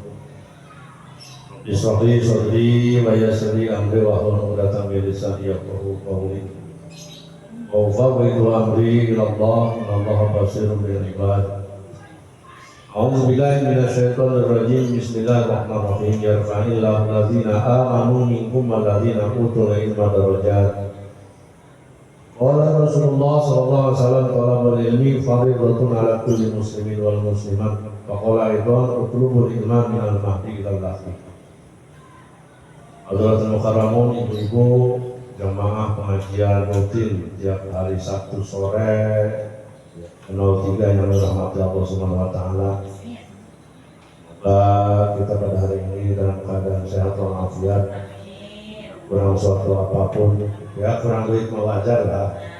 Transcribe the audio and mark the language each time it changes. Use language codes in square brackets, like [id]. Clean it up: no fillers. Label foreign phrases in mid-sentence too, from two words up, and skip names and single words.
[ar] بسم الله صدري ويسر أمري واحلل عقدة من لساني يفقهوا قولي. وأفوض أمري إلى الله والله بصير بالعباد. أعوذ بالله من الشيطان الرجيم. بسم الله الرحمن الرحيم. يرفع الله الذين آمنوا منكم والذين أوتوا العلم درجات. قال رسول الله صلى الله عليه وسلم طلب العلم فريضة على كل مسلمين والمسلمات. فقال أيضا اطلبوا العلم من المهد إلى اللحد. حضرة المكرمون, [id] ibu-ibu jamaah pengajian rutin tiap hari Sabtu sore 03 yang dirahmati Allah [ar] سبحانه وتعالى. [id] Semoga kita pada hari ini dalam keadaan sehat walafiat, kurang suatu apapun, ya kurang duit wajar lah.